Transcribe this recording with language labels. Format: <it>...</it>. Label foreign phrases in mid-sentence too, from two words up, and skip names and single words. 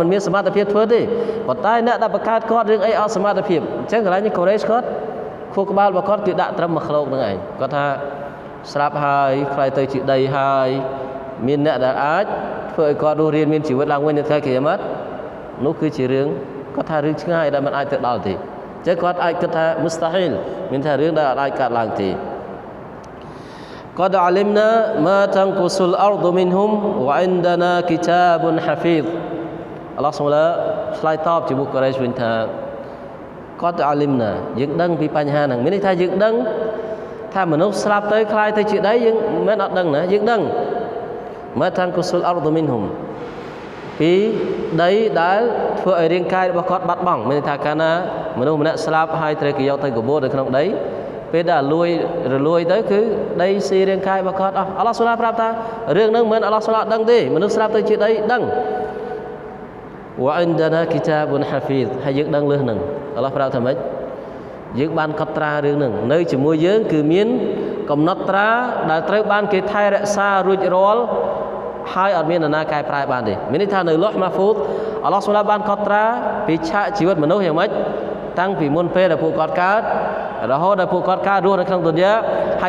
<km>មានសមត្ថភាពធ្វើទេប៉ុន្តែអ្នកដែលបង្កើតគាត់រឿងអីអត់សមត្ថភាពអញ្ចឹងកន្លែងនេះកូរ៉េសគាត់ខួរក្បាលរបស់គាត់គឺដាក់ត្រឹមមួយឃ្លោកហ្នឹងឯងគាត់ថាស្រាប់ហើយខ្លាយទៅជាដីហើយមានអ្នកដែលអាចធ្វើឲ្យគាត់រស់រានមានជីវិតឡើងវិញនៅថ្ងៃគីយ៉ាម៉ាត់នោះគឺជារឿងគាត់ថារឿងឆ្ងាយដែលមិនអាចទៅដល់ទេអញ្ចឹងគាត់អាចគិតថា mustahil មានថារឿងដែលអាចកើតឡើងទេ</km> <ar>قد علمنا ما تنقص الأرض منهم وعندنا كتاب حفيظ</ar> <km>អល់ឡោះសូមឆ្លើយតបជាមួយកូរ៉េសវិញថា</km> <ar>قد علمنا</ar> <km>យើងដឹងពីបញ្ហាហ្នឹងមានន័យថា យើងដឹងថាមនុស្សស្លាប់ទៅคล้ายទៅជាដីយើងមិនអត់ដឹងណាយើងដឹង</km> <ar>ما تنقص الأرض منهم</ar> <km>ពីដីដែលធ្វើឲ្យរាងកាយរបស់គាត់បាត់បង់មានន័យថាកាលណាមនុស្សម្នាក់ស្លាប់ហើយត្រូវគេយកទៅកបួរនៅក្នុងដីពេលដែលរលួយទៅគឺដីស៊ីរាងកាយរបស់គាត់អស់អល់ឡោះសូឡាប្រាប់ថារឿងហ្នឹងមិនអល់ឡោះសូឡាដឹងទេមនុស្សស្លាប់ទៅជាដីដឹង</km> <ar>وعندنا كتاب حفيظ</ar> <km>ហើយយើងដឹងលើសហ្នឹងអល់ឡោះប្រាប់ថាម៉េចយើងបានកត់ត្រារឿងហ្នឹងនៅជាមួយយើងគឺមានកំណត់ត្រាដែលត្រូវបានគេថែរក្សារួចរាល់ហើយអត់មាននរណាកែប្រែបានទេមានន័យថា នៅលុះម៉ាហ្វូតអល់ឡោះសូឡាបានកត់ត្រាពីឆាកជីវិតមនុស្សយ៉ាងម៉េចតាំងពីមុនពេលដែលពួកគាត់កើតរហូតដល់ពួកគាត់កើតរស់នៅក្នុងទុនយ៉ាហើយ</km>